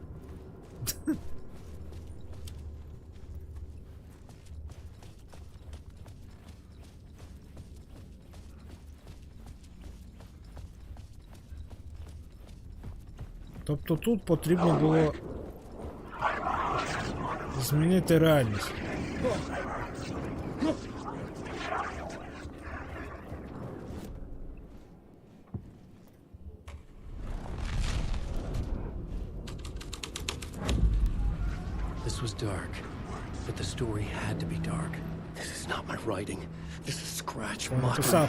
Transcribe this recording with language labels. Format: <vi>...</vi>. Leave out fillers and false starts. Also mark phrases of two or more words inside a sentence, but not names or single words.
<uk>Тобто тут потрібно було змінити реальність.</uk> <en>This was dark, but the story had to be dark. This is not my writing. This is Scratch</en> <uk>написав.</uk>